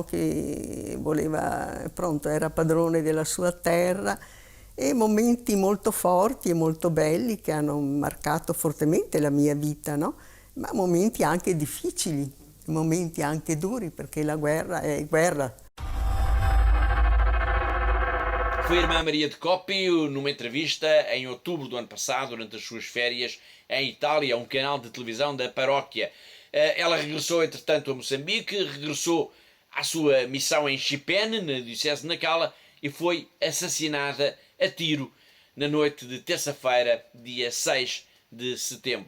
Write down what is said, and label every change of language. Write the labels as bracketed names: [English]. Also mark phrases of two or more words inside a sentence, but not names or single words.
[Italian] Che era padrone della sua terra, e momenti molto forti e molto belli che hanno marcato fortemente la mia vita, no? Ma momenti anche difficili, momenti anche duri, perché la guerra è guerra. [Portuguese] Foi a irmã Maria de Coppi, numa entrevista em outubro do ano passado, durante as suas férias em Itália, a um canal de televisão da paróquia. Ela regressou, entretanto, a Moçambique, regressou à sua missão em Chipene, na diocese de Nacala, e foi assassinada a tiro na noite de terça-feira, dia 6 de setembro.